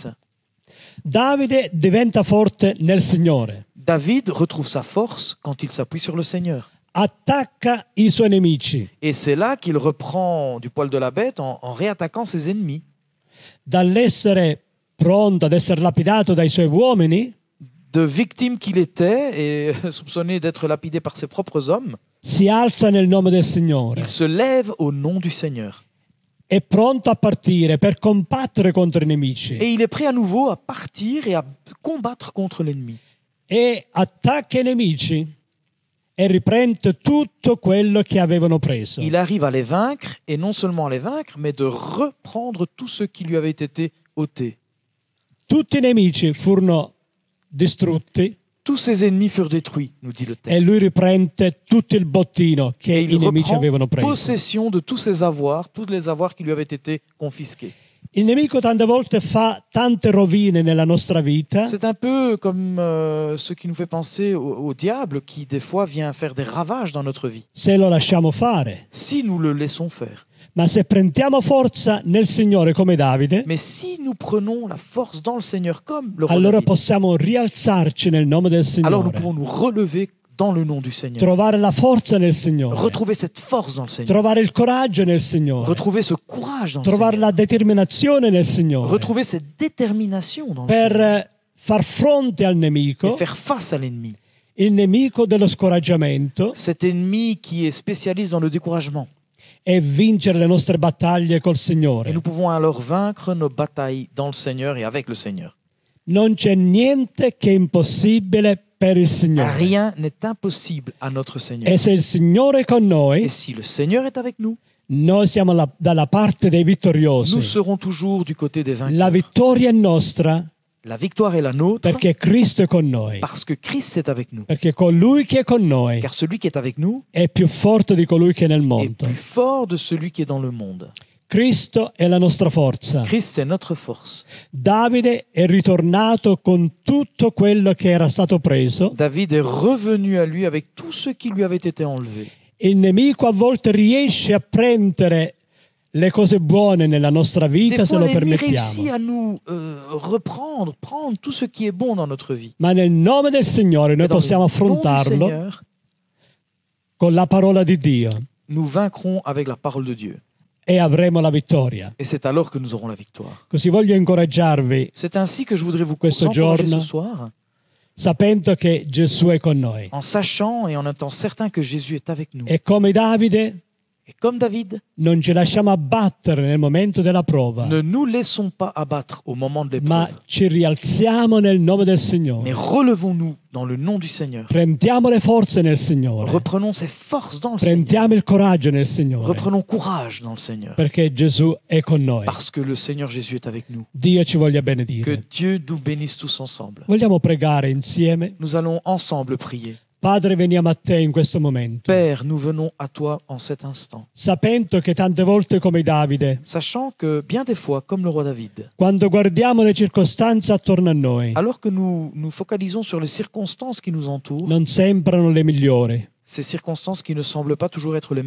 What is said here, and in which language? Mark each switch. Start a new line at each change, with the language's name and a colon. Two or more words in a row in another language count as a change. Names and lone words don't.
Italian: Davide diventa forte nel Signore.
French: David retrouve sa force quand il s'appuie sur le Seigneur.
Italian: Attacca i suoi nemici.
French: Et c'est là qu'il reprend du poil de la bête en réattaquant ses ennemis.
Italian: Dall'essere pronto ad essere lapidato dai suoi uomini,
French: De victime qu'il était et soupçonné d'être lapidé par ses propres hommes,
Italian: si alza nel nome del Signore.
French: il se lève au nom du Seigneur.
Italian: È pronto a partire per combattere contro i nemici.
French: Et il est prêt à nouveau à partir et à combattre contre l'ennemi.
Italian: E attacca i nemici e riprende tutto quello che avevano preso.
French: Il arrive à les vaincre, et non seulement à les vaincre, mais de reprendre tout ce qui lui avait été ôté.
Italian: Tutti i nemici furono distrutti
French: Tous ses ennemis furent détruits, nous dit le
Italian: e
French: texte.
Italian: lui riprende tutto il bottino che
French: Et
Italian: i
French: il
Italian: nemici avevano
French: reprend
Italian: preso.
French: possession de tous ses avoirs, tous les avoirs qui lui avaient été confisqués.
Italian: Il nemico tante volte fa tante rovine nella nostra vita,
French: C'est un peu comme ce qui nous fait penser au diable qui, des fois, vient faire des ravages dans notre vie.
Italian: se lo lasciamo fare.
French: Si nous le laissons faire.
Italian: Ma se prendiamo forza nel Signore come Davide,
French: Mais si nous prenons la force dans le Seigneur comme le roi
Italian: allora
French: David,
Italian: possiamo rialzarci nel nome del
French: alors nous
Italian: Signore.
French: pouvons nous relever dans le nom du Seigneur.
Italian: Trovare la forza nel Signore.
French: Retrouver cette force dans le Seigneur.
Italian: Trovare il coraggio nel Signore.
French: Retrouver ce courage dans le
Italian: Trovare
French: Seigneur.
Italian: la determinazione nel Signore.
French: Retrouver cette détermination dans le Seigneur.
Italian: Per far fronte al
French: Et
Italian: nemico
French: faire face à l'ennemi.
Italian: il nemico dello scoraggiamento
French: cet ennemi qui est spécialiste dans le découragement.
Italian: e vincere le nostre battaglie col
French: Et
Italian: Signore.
French: nous pouvons alors vaincre nos batailles dans le Seigneur et avec le Seigneur.
Italian: Non c'è niente che è impossibile per il Signore.
French: Rien n'est impossible à notre Seigneur.
Italian: E se il Signore è con noi,
French: Et si le Seigneur est avec nous,
Italian: noi siamo dalla parte dei
French: nous
Italian: vittoriosi.
French: serons toujours du côté des
Italian: La
French: vainqueurs.
Italian: vittoria è nostra
French: La victoire est la nôtre
Italian: perché Cristo è con noi.
French: parce que Christ est avec nous.
Italian: Perché colui che è con noi
French: Car celui qui est avec nous
Italian: è più forte di colui che è nel
French: est
Italian: mondo.
French: plus fort de celui qui est dans le monde.
Italian: Cristo è la nostra forza.
French: Christ est notre force.
Italian: Davide è ritornato con tutto quello che era stato preso.
French: David est revenu à lui avec tout ce qui lui avait été enlevé.
Italian: Il nemico a volte riesce a prendere le cose buone nella nostra vita
French: Des
Italian: se
French: fois,
Italian: lo
French: l'ennemi réussit
Italian: permettiamo.
French: à nous prendre tout ce qui est bon dans notre vie.
Italian: Ma nel nome del Signore noi
French: Et dans
Italian: possiamo
French: le nom du
Italian: affrontarlo
French: Seigneur,
Italian: con la parola di Dio
French: nous vaincrons avec la parole de Dieu.
Italian: e avremo la vittoria.
French: Et c'est alors que nous aurons la victoire.
Italian: Così voglio incoraggiarvi
French: C'est ainsi que je voudrais vous
Italian: Questo
French: encourager
Italian: giorno.
French: ce soir,
Italian: sapendo che Gesù è con noi.
French: en sachant et en étant certain que Jésus est avec nous.
Italian: E come Davide
French: Et comme David,
Italian: non ci lasciamo abbattere nel momento della prova,
French: ne nous laissons pas abattre au moment de
Italian: ma
French: l'épreuve,
Italian: ci rialziamo nel nome del
French: mais
Italian: Signore.
French: relevons-nous dans le nom du Seigneur.
Italian: Prendiamo le forze nel Signore.
French: Reprenons ses forces dans le Seigneur.
Italian: Prendiamo il coraggio nel Signore.
French: Reprenons courage dans le Seigneur.
Italian: Perché Gesù è con noi.
French: Parce que le Seigneur Jésus est avec nous.
Italian: Dio ci voglia
French: Que
Italian: benedire.
French: Dieu nous bénisse tous ensemble.
Italian: Vogliamo pregare insieme?
French: Nous allons ensemble prier.
Italian: Padre, veniamo a te in questo momento,
French: Père, nous venons à toi en cet instant,
Italian: sapendo che tante volte come Davide,
French: sachant que bien des fois, comme le roi David,
Italian: quando guardiamo le circostanze attorno a noi,
French: alors que nous nous focalisons sur les circonstances qui nous entourent,
Italian: non sembrano le migliori
French: ces circonstances qui ne semblent pas toujours être les